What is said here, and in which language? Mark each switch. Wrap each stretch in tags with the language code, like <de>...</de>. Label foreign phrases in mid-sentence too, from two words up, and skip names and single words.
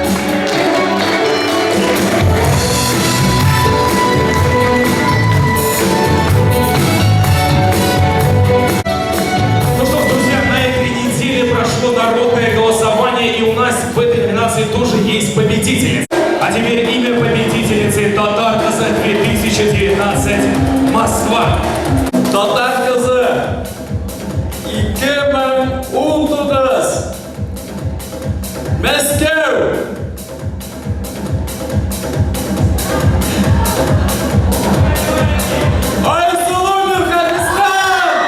<ru>Ну что ж, друзья, на этой неделе прошло народное голосование, и у нас в этой номинации тоже есть победительница. А теперь имя победительницы «Татар Коза 2019». 2019 Москва. Татар kızı 2019 Moskva. Ayasulu Kırgızistan.</ru>